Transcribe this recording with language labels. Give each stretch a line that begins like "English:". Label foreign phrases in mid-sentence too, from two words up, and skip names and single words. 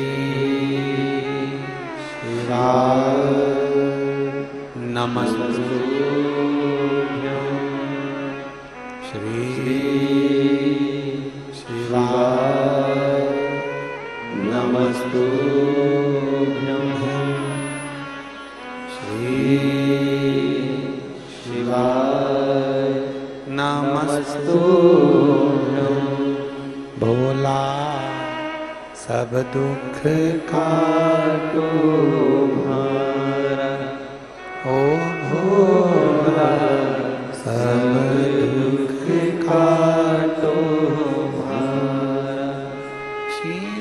Sanskrit: शिवाय नमस्तुभ्यं, श्री शिवाय नमस्तुभ्यं, श्री शिवाय नमस्तुभ्यं।
Hindi: भोला सब दुख काटो भारा, ओ भोला सब दुख काटो भारा, शिव